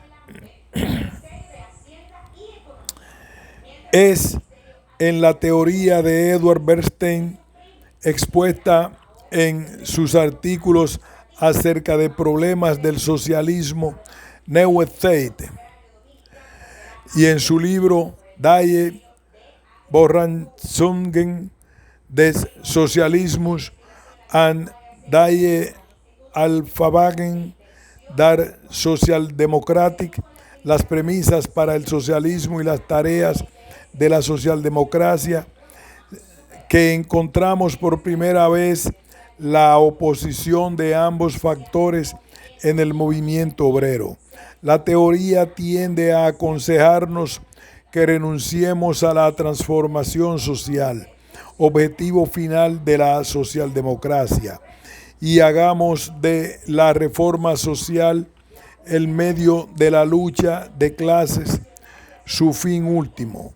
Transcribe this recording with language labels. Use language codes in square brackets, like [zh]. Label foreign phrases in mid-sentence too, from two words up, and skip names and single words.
[es] Es en la teoría de Edward Bernstein, expuesta en sus artículos acerca de problemas del socialismo, Neue Zeit, y en su libro Die Voraussetzungen des Sozialismus und die Aufgaben der Sozialdemokratie, las premisas para el socialismo y las tareas de la socialdemocracia, que encontramos por primera vez la oposición de ambos factores en el movimiento obrero. La teoría tiende a aconsejarnos que renunciemos a la transformación social, objetivo final de la socialdemocracia, y hagamos de la reforma social el medio de la lucha de clases, su fin último.